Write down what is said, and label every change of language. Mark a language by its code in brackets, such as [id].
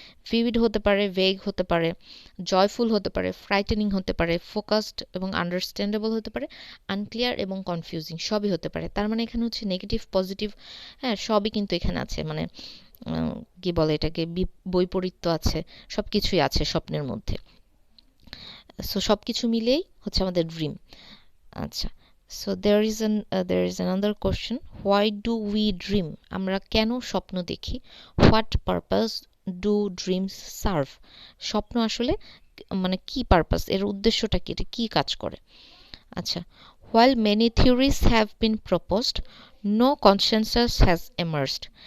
[bn] Vivid হতে পারে, vague হতে পারে, জয়ফুল হতে পারে, ফ্রাইটেনিং হতে পারে, ফোকাসড এবং আন্ডারস্ট্যান্ডেবল হতে পারে, আনক্লিয়ার এবং কনফিউজিং সবই হতে পারে। তার মানে এখানে হচ্ছে নেগেটিভ পজিটিভ, হ্যাঁ সবই কিন্তু এখানে আছে, মানে কি বলে এটাকে, বৈপরীত্য আছে, সব কিছুই আছে স্বপ্নের মধ্যে। সো সব কিছু মিলেই হচ্ছে আমাদের ড্রিম। [en] আচ্ছা, so there is another question, why do we dream? [bn] আমরা কেন স্বপ্ন দেখি? [en] what purpose do dreams serve? [bn] স্বপ্ন আসলে মানে কি পারপাস, এর উদ্দেশ্যটা কি, এটা কি কাজ করে? [en] আচ্ছা, while many theories have been proposed, no consensus has emerged.